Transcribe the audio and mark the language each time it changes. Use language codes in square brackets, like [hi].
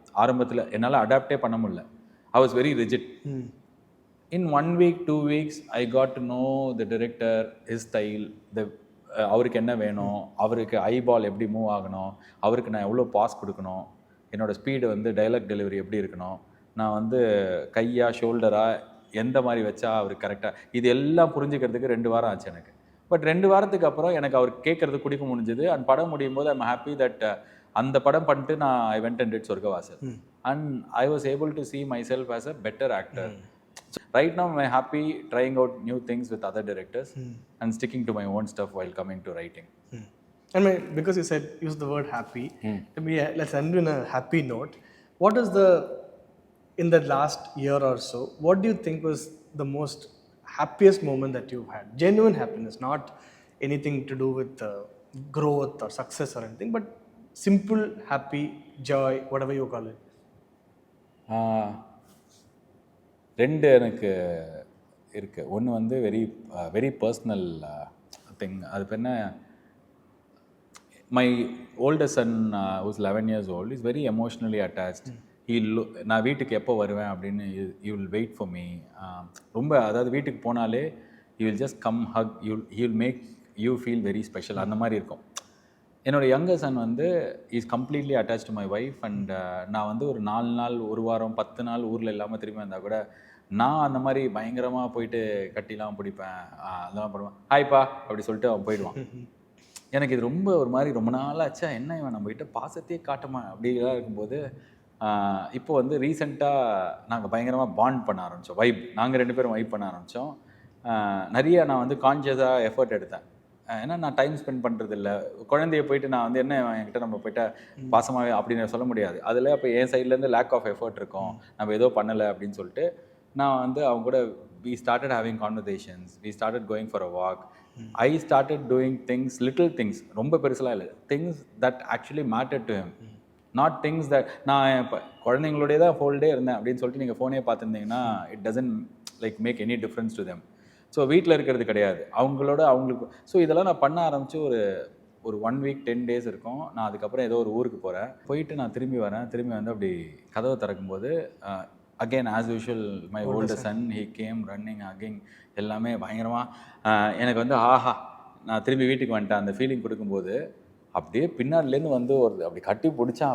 [ta] ஆரம்பத்தில் என்னால் அடாப்டே பண்ண முடியல. [en] I was very rigid. In 1 week, 2 weeks, I got to know the director, his style, [ta] அவருக்கு என்ன வேணும், அவருக்கு ஐபால் எப்படி மூவ் ஆகணும், அவருக்கு நான் எவ்வளோ பாஸ் கொடுக்கணும், என்னோடய ஸ்பீடு வந்து டைலாக் டெலிவரி எப்படி இருக்கணும், நான் வந்து கையா ஷோல்டராக எந்த மாதிரி வச்சா அவருக்கு கரெக்டாக, இது எல்லாம் புரிஞ்சுக்கிறதுக்கு 2 வாரம் ஆச்சு எனக்கு. பட் 2 வாரத்துக்கு அப்புறம் எனக்கு அவர் கேட்குறது குடிக்க முடிஞ்சுது. அண்ட் படம் முடியும் போது ஐம் ஹாப்பி தட் அந்த படம் பண்ணிட்டு நான் [en] I went and did [ta] சொர்க்கவாசல். [en] And I was able to see myself as a better actor. So right now I'm happy trying out new things with other directors and sticking to my own stuff while coming to writing. And because you said use the word happy, let's end on a happy note. What is in the last year or so, what do you think was the most happiest moment that you've had? Genuine happiness, not anything to do with growth or success or anything, but simple happy, joy, whatever you call it. [ta] 2 எனக்கு இருக்குது. ஒன்று வந்து very personal thing. அது இப்போ என்ன, [en] My older son who's 11 years old is very emotionally attached. [ta] நான் வீட்டுக்கு எப்போ வருவேன் அப்படின்னு [en] he will wait for me. [ta] ரொம்ப, அதாவது வீட்டுக்கு போனாலே [en] he will just come hug, he will make you feel very special, [ta] அந்த மாதிரி இருக்கும். என்னோட யங்கர் சன் வந்து [en] Is completely attach to my wife. [ta] And நான் வந்து ஒரு 4 நாள், 1 வாரம், 10 நாள் ஊரில் இல்லாமல் திரும்பி வந்தால் கூட நான் அந்த மாதிரி பயங்கரமாக போயிட்டு கட்டிலாம் பிடிப்பேன், அதெல்லாம் பண்ணுவேன். ஹாய்ப்பா அப்படி சொல்லிட்டு அவன் போயிடுவான். எனக்கு இது ரொம்ப ஒரு மாதிரி ரொம்ப நாளாச்சா, என்ன இவன் நம்மகிட்ட பாசத்தையே காட்டுமா அப்படிலாம் இருக்கும்போது இப்போ வந்து ரீசெண்டாக நாங்கள் பயங்கரமாக பாண்ட் பண்ண ஆரம்பித்தோம். நாங்கள் 2 பேரும் வைப் பண்ண ஆரம்பித்தோம். நிறைய நான் வந்து கான்ஷியஸாக எஃபர்ட் எடுத்தேன். ஏன்னா நான் டைம் ஸ்பெண்ட் பண்ணுறது இல்லை. குழந்தைய போயிட்டு நான் வந்து என்ன என்கிட்ட நம்ம போய்ட்ட பாசமாகவே அப்படின்னு சொல்ல முடியாது. அதில் இப்போ என் சைட்லேருந்து லேக் ஆஃப் எஃபர்ட் இருக்கும், நம்ம ஏதோ பண்ணலை அப்படின்னு சொல்லிட்டு நான் வந்து அவங்க கூட [en] we started having conversations, we started going for a walk. I started doing things, little things, [ta] ரொம்ப பெருசெல்லாம் இல்லை, [en] things that actually mattered to him, not things that [ta] நான் இப்போ குழந்தைங்களோடய தான் ஹோல் டே இருந்தேன் அப்படின்னு சொல்லிட்டு நீங்கள் ஃபோனே பார்த்துருந்தீங்கன்னா [en] it doesn't like make any difference to them. [ta] So வீட்டில் இருக்கிறது கிடையாது அவங்களுக்கு. ஸோ இதெல்லாம் நான் பண்ண ஆரம்பித்து ஒரு [en] 1 week 10 days [ta] இருக்கும். நான் அதுக்கப்புறம் ஏதோ ஒரு ஊருக்கு போயிட்டு நான் திரும்பி வந்து அப்படி கதவை திறக்கும்போது [en] again as usual my older son he came running again, [ta] எல்லாமே பயங்கரமாக எனக்கு வந்து ஆஹா நான் திரும்பி வீட்டுக்கு வந்துட்டேன் அந்த ஃபீலிங் கொடுக்கும்போது, அப்படியே பின்னாடிலேருந்து வந்து அப்படி கட்டி பிடிச்சான்.